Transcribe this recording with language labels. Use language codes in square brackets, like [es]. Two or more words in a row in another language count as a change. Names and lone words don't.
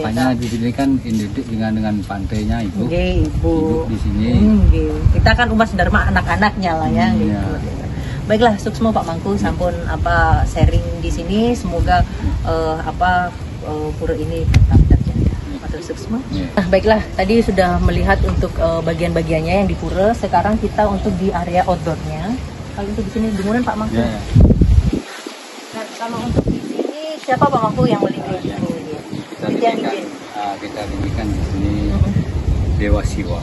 [id] makanya di sini kan identik dengan pantainya Ibu. Ibu di sini. Kita kan umat Dharma anak-anaknya lah ya. Gitu. Baiklah, suksma Pak Mangku, sampun sharing di sini. Semoga pura ini tetap terjaga. [ban] Matur suksma. [id] Nah, baiklah, tadi sudah melihat untuk bagian-bagiannya yang di pura. Sekarang kita untuk di area outdoornya. Kalau untuk di sini demuran Pak Mangku. Nah, kalau untuk di sini siapa Pak Mangku yang melindungi? Kita dirikan di sini Dewa Siwa.